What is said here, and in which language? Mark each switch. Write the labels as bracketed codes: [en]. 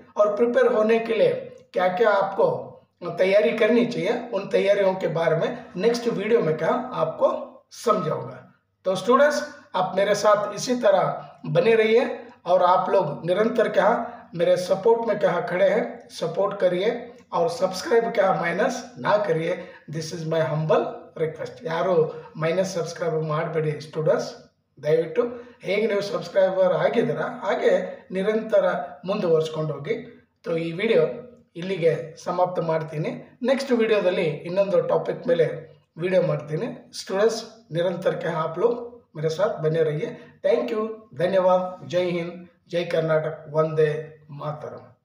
[hi] और प्रिपेयर होने के लिए क्या क्या आपको तैयारी करनी चाहिए, उन तैयारियों के बारे में नेक्स्ट वीडियो में क्या आपको समझाऊंगा. तो स्टूडेंट्स आप मेरे साथ इसी तरह बने रहिए और आप लोग निरंतर क्या मेरे सपोर्ट में क्या खड़े हैं. सपोर्ट करिए और सब्सक्राइब क्या माइनस ना करिए. [en] This is my humble request. [kn] ಯಾರು ಮೈನಸ್ ಸಬ್ಸ್ಕ್ರೈಬ್ ಮಾಡಬೇಡಿ ಸ್ಟೂಡೆಂಟ್ಸ್. ದಯವಿಟ್ಟು ಹೇಗೆ ನೀವು ಸಬ್ಸ್ಕ್ರೈಬರ್ ಆಗಿದ್ದೀರಾ ಹಾಗೆ ನಿರಂತರ ಮುಂದುವರಿಸ್ಕೊಂಡು ಹೋಗಿ. तो ಈ ವಿಡಿಯೋ ಇಲ್ಲಿಗೆ ಸಮಾಪ್ತ ಮಾಡ್ತೀನಿ. ನೆಕ್ಸ್ಟ್ ವಿಡಿಯೋದಲ್ಲಿ ಇನ್ನೊಂದು ಟಾಪಿಕ್ ಮೇಲೆ ವಿಡಿಯೋ ಮಾಡ್ತೀನಿ. [hi] स्टूडेंट्स निरंतर क्या आप लोग मेरे साथ बने रहिए. [en] thank you, [hi] धन्यवाद. जय हिंद, जय कर्नाटक, वंदे मातरम.